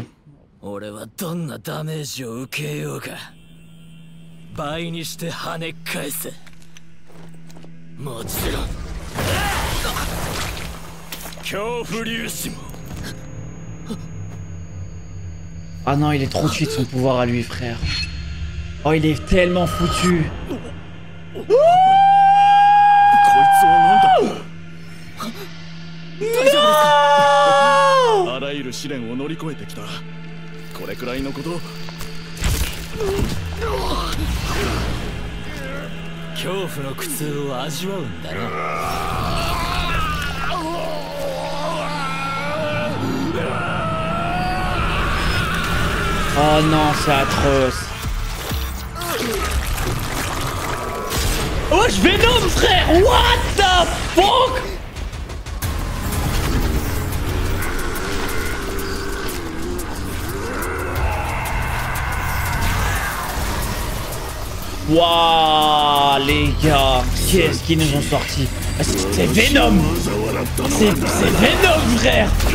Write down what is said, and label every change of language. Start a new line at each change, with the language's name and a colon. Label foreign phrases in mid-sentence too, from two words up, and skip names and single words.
Japanese: 俺はどんなダメージを受けようか倍にして跳ね返せもちろん恐怖粒子も
French: Ah non, il est trop cheat son pouvoir à lui, frère. Oh, il est tellement foutu. Non!
Japanese: あらゆる試練を乗り越えてきた。これくらいのこと。恐怖の苦痛を味わうんだな。
French: Oh non, c'est atroce. Oh, je Venom, frère.
English: What the fuck?
French: Waouh, les gars, qu'est-ce qu'ils nous ont sorti? C'est Venom. C'est Venom, frère.